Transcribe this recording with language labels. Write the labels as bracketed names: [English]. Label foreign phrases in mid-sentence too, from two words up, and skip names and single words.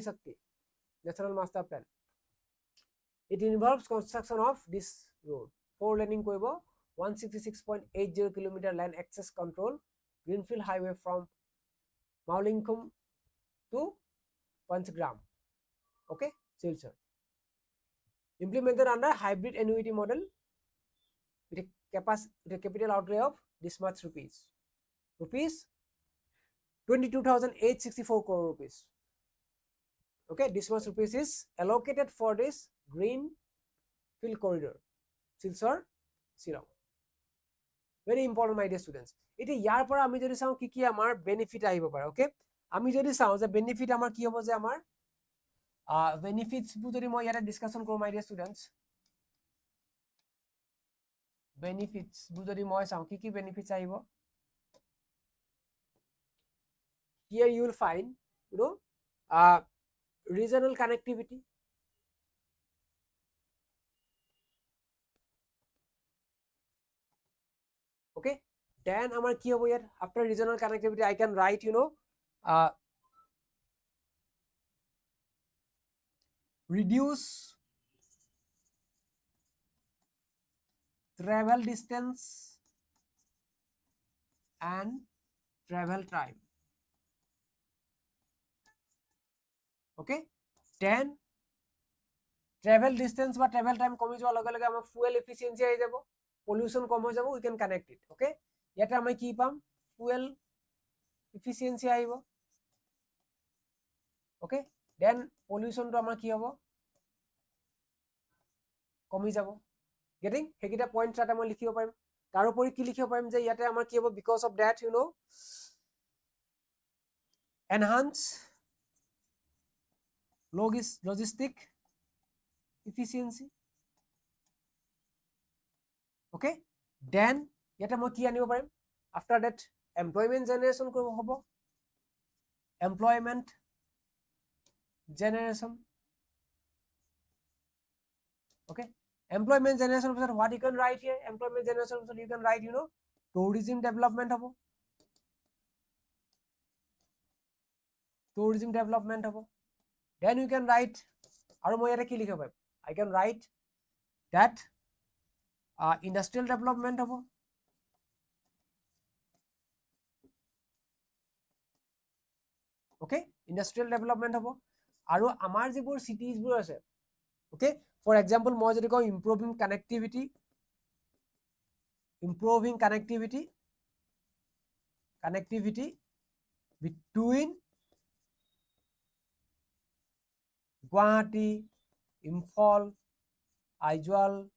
[English] Shakti National Master Plan it involves construction of this road 4 laning koibo 166.80 km land access control Greenfield highway from Maulingkum to Panchgram okay Silchar implemented under hybrid annuity model with a capital outlay of this much rupees rupees 22,864 crore rupees. Okay, this much rupees is allocated for this green field corridor, Silchar Shillong. Very important, my dear students. It is [Assamese] ইয়াৰ পৰা আমি যদি চাওঁ কি কি আমাৰ বেনিফিট আহিব পাৰে, ওকে আমি যদি চাওঁ যে বেনিফিট আমাৰ কি হ'ব, যে আমাৰ বেনিফিটছ বোৰ যদি মই ইয়াতে ডিসকাশন কৰোঁ, [English] my dear students, [Assamese] বেনিফিটছ বোৰ যদি মই চাওঁ কি কি বেনিফিটছ আহিব, [English] here you will find, you know, regional connectivity, okay, then [Assamese] আমাৰ কি হ'ব [English] yet, after regional connectivity I can write, you know, reduce travel distance and travel time, okay, then travel [Assamese] distance বা [English] travel time [Assamese] কমি যোৱাৰ লগে লগে আমাৰ [English] fuel efficiency [Assamese] আহি যাব, pollution কম হৈ যাব, [English] we can connect it, [Assamese] okay, ইয়াতে আমি কি পাম, [English] fuel efficiency আহিব, okay, then pollution [Assamese] টো আমাৰ কি হ'ব, কমি যাব, getting হেকিটা পইণ্ট তাতে মই লিখিব পাৰিম, তাৰ উপৰি কি লিখিব পাৰিম যে ইয়াতে আমাৰ কি হ'ব, [English] because of that, you know, enhance logistic efficiency, okay, then [Assamese] ইয়াতে মই কি আনিব পাৰিম, [English] after that employment generation [Assamese] কৰিব হ'ব, [English] employment generation, okay, employment generation পিছত what you can write here, employment generation পিছত you can write, you know, tourism development হ'ব, tourism development হ'ব, then you can write, [Assamese] আৰু মই ইয়াতে কি লিখিব পাৰিম, [English] I can write that industrial development হ'ব, [Assamese] okay, [English] industrial development [Assamese] হ'ব, আৰু আমাৰ যিবোৰ cities বোৰ আছে, [English] okay, for example [Assamese] মই যদি কওঁ [English] improving connectivity between Guwahati, Imphal, Aizawl,